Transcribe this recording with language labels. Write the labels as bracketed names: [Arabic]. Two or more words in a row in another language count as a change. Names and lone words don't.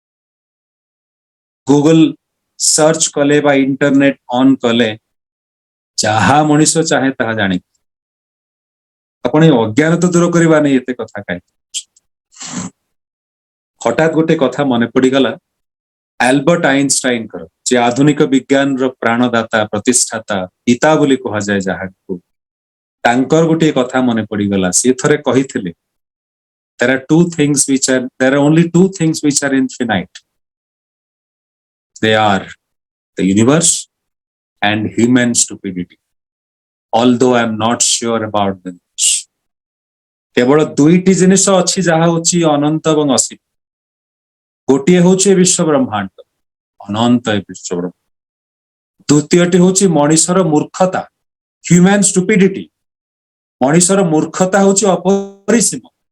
[Odia] ଗୁଗଲ ସର୍ଚ୍ଚ କଲେ ବା [English] internet on [Odia] କଲେ ଯାହା ମଣିଷ ଚାହେଁ ତାହା ଜାଣି ଆପଣ ଏଇ ଅଜ୍ଞାନତା ଦୂର କରିବା ନେଇ ଏତେ କଥା କାହିଁକି? ହଠାତ୍ ଗୋଟେ କଥା ମନେ ପଡିଗଲା ଆଲବର୍ଟ ଆଇନଷ୍ଟାଇନଙ୍କର, ଯେ ଆଧୁନିକ ବିଜ୍ଞାନର ପ୍ରାଣଦାତା ପ୍ରତିଷ୍ଠାତା ପିତା ବୋଲି କୁହାଯାଏ ଯାହାକୁ, ତାଙ୍କର ଗୋଟିଏ କଥା ମନେ ପଡିଗଲା। ସିଏ ଥରେ କହିଥିଲେ [English] there are only two things which are infinite. They are the universe and human stupidity. Although I am not sure about them. [Odia] କେବଳ ଦୁଇଟି ଜିନିଷ ଅଛି ଯାହା ହଉଛି ଅନନ୍ତ ଏବଂ ଅସୀମ। ଗୋଟିଏ ହଉଛି ବିଶ୍ୱ ବ୍ରହ୍ମାଣ୍ଡ, ଅନନ୍ତ ବିଶ୍ୱ ବ୍ରହ୍ମାଣ୍ଡ। ଦ୍ୱିତୀୟଟି ହଉଛି ମଣିଷର ମୂର୍ଖତା, [English] human stupidity. [Odia] ମଣିଷର ମୂର୍ଖତା ହଉଛି ଅପରିସୀମ।